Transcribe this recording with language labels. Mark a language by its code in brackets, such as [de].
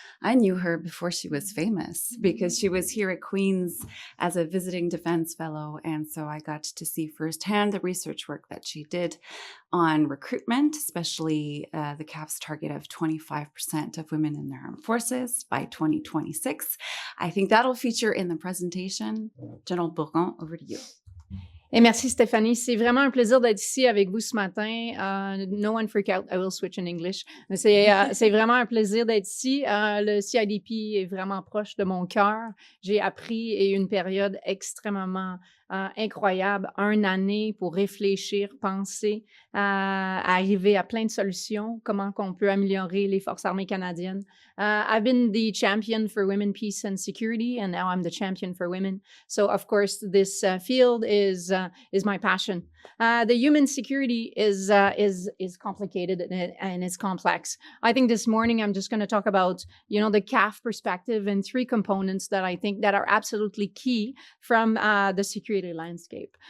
[en] I knew her before she was famous because she was here at Queen's as a visiting defense fellow, and so I got to see firsthand the research work that she did on recruitment, especially the CAF's target of 25% of women in the armed forces by 2026. I think that'll feature in the presentation. General Bourgon, over to you. [fr] Et merci Stéfanie, c'est vraiment un plaisir d'être ici avec vous ce matin. [en] No one freak out, I will switch in English. [fr] C'est vraiment un plaisir d'être ici. Le CIDP est vraiment proche de mon cœur. J'ai appris et eu une période extrêmement incroyable, une année pour réfléchir, penser, arriver à plein de solutions, comment qu'on peut améliorer les forces armées canadiennes. [en] I've been the champion for women, peace and security, and now I'm the champion for women. So of course, this field is my passion. The human security is complicated and it's complex. I think this morning I'm just going to talk about, the CAF perspective and 3 components that I think that are absolutely key from the security landscape.